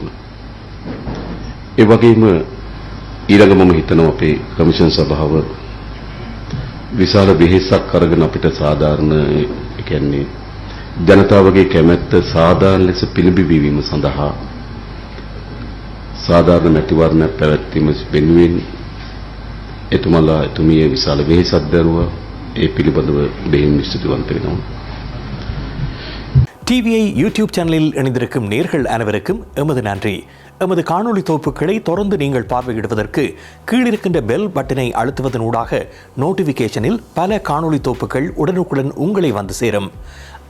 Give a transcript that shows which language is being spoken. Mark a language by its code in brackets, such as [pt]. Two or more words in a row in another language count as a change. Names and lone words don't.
[si] ඒ වගේම ඊළඟ මම හිතනවා අපේ කමිෂන් සභාව විශාල වෙහෙසක් අරගෙන අපිට සාධාරණ කියන්නේ ජනතාවගේ කැමැත්ත සාධාරණ ලෙස පිළිබිඹවීම සඳහා සාධාරණ මැතිවරණයක් පැවැත්වීම වෙනුවෙන් එතුමලා එතුමිය විශාල වෙහෙසක් දරුවා. ඒ පිළිබඳව බෙහෙවින් ස්තුතිවන්ත වෙනවා. [ta] டிவிஐ யூடியூப் சேனலில் இணைந்திருக்கும் நேர்கள் அனைவருக்கும் எமது நன்றி. எமது காணொளி தொகுப்புகளை தொடர்ந்து நீங்கள் பார்வையிடுவதற்கு கீழிருக்கின்ற [en] bell button [ta] அழுத்துவதனூடாக நோட்டிபிகேஷனில் பல காணொளி தொகுப்புகள் உடனுக்குடன் உங்களை வந்து சேரும்.